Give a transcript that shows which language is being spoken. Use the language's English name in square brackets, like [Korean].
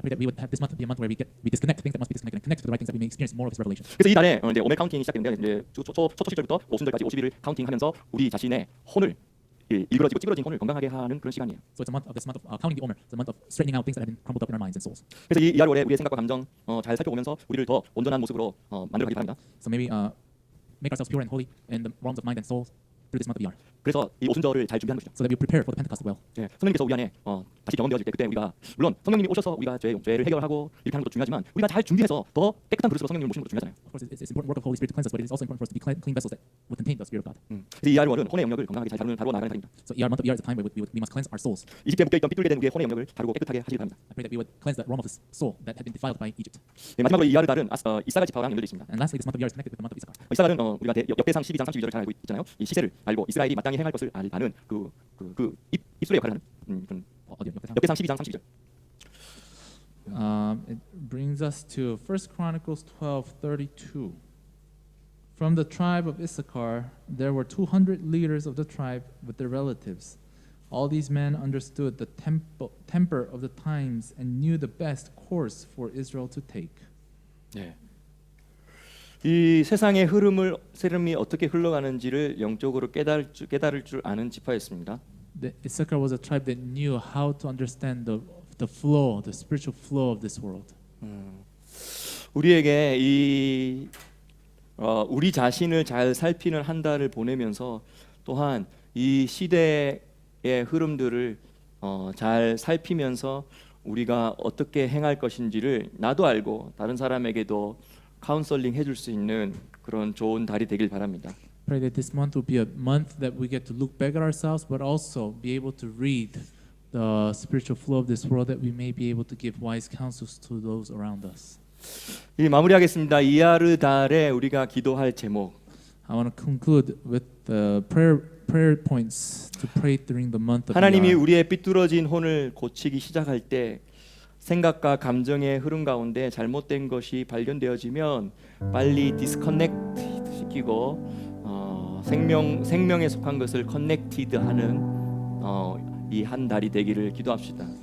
[English] I pray that we would have this month be a month where we disconnect things that must be disconnected and connect to the right things that we may experience more of his revelation. [Korean] 그래서 이 달에 이제 오멜 카운팅이 시작되는데 이제 초 7절부터 오순절까지 50일을 카운팅하면서 우리 자신의 혼을 일그러지고 찌그러진 혼을 건강하게 하는 그런 시간이에요. [English] So it's a month of counting the omer. It's a month of straightening out things that have been crumbled up in our minds and souls. [Korean] 그래서 이 이하루월에 우리의 생각과 감정 잘 살펴보면서 우리를 더 온전한 모습으로 만들어가기 바랍니다. [English] So maybe make ourselves pure and holy in the realms of mind and souls through this month of Iyar, [Korean] 그래서 이 오순절을 잘 준비하는 것이죠. [English] so that we prepare for the Pentecost well. [Korean] 예, 성령님께서 우리 안에 다시 경험되어질 때 그때 우리가 물론 성령님이 오셔서 우리가 죄를 해결하고 이렇게 하는 것도 중요하지만 우리가 잘 준비해서 더 깨끗한 그릇으로 성령님을 모시는 것도 중요하잖아요. [English] Of course, it's important work of Holy Spirit to cleanse us, but it is also important for us to be clean vessels that will contain the Spirit of God. [Korean] 그래서 이 이하루월은 혼의 영역을 건강하게 잘 다루어 나가는 달입니다. [English] So Iyar, month of Iyar is a time where we must cleanse our souls. [Korean] 이집트에 묶여있던 삐뚤게 된 우리의 혼의 영역을 다루고 깨끗하게 하시기 바랍니다. [English] I pray that we would cleanse the realm of the soul that had been defiled by Egypt. [Korean] 네, 마지막으로 이 이하루 달은 이사갈 지파랑 연결되어 있습니다. [English] And lastly, this month of Iyar is connected with the month of Issachar. [Korean] 이사갈은 우리가 역대상 12장 32절을 잘 알고 있잖아요. 이 시세를 알고 이스라엘이 마땅히 행할 것을 아는 그 입술의 역할을 하는 그런 역대상 12장 32절. [English] It brings us to 1 Chronicles 12:32. From the tribe of Issachar, there were 200 leaders of the tribe with their relatives. All these men understood the temper of the times and knew the best course for Israel to take. [Korean] 네. 이 세상의 흐름이 어떻게 흘러가는지를 영적으로 깨달을 줄 아는 지파였습니다. [English] The Issachar was a tribe that knew how to understand the flow, the spiritual flow of this world. [Korean] 우리에게 우리 자신을 잘 살피는 한 달을 보내면서 또한 이 시대의 흐름들을 잘 살피면서 우리가 어떻게 행할 것인지를 나도 알고 다른 사람에게도 카운셀링 해줄 수 있는 그런 좋은 달이 되길 바랍니다. [English] Pray that this month will be a month that we get to look back at ourselves, but also be able to read the spiritual flow of this world, that we may be able to give wise counsels to those around us. [Korean] 이 마무리하겠습니다. 이하르 달에 우리가 기도할 제목. [English] I want to conclude with the prayer points to pray during the month of [Korean] 하나님이 [English] Iyar. [Korean] 우리의 삐뚤어진 혼을 고치기 시작할 때 생각과 감정의 흐름 가운데 잘못된 것이 발견되어지면 빨리 디스커넥트 시키고 생명에 속한 것을 커넥티드하는 이 한 달이 되기를 기도합시다.